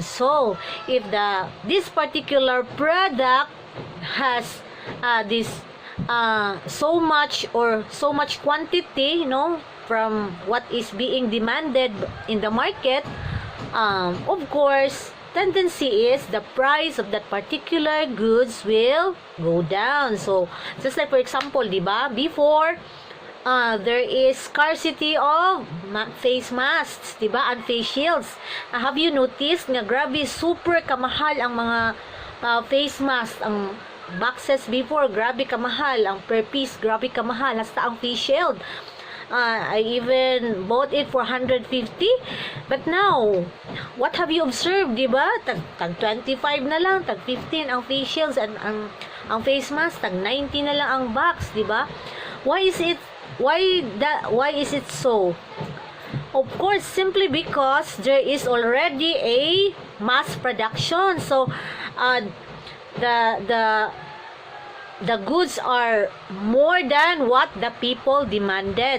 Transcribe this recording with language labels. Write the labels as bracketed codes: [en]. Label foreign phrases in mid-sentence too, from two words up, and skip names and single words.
[en] So, if this particular product has so much quantity, from what is being demanded in the market, of course, tendency is the price of that particular goods will go down. So, just like for example, diba, before there is scarcity of face masks, diba, and face shields. Have you noticed [ceb] na grabe, super kamahal ang mga [en] face mask, [ceb] ang [en] boxes before, [ceb] grabe kamahal, ang [en] per piece, [ceb] grabe kamahal, hasta ang [en] face shield. I even bought it for 150. But now, what have you observed, diba? [ceb] Tag 25 na lang, tag 15 ang [en] face shields, [ceb] and ang [en] face mask, [ceb] tag 90 na lang ang box, diba? [en] Why is it so? Of course, simply because there is already a mass production. So, the goods are more than what the people demanded.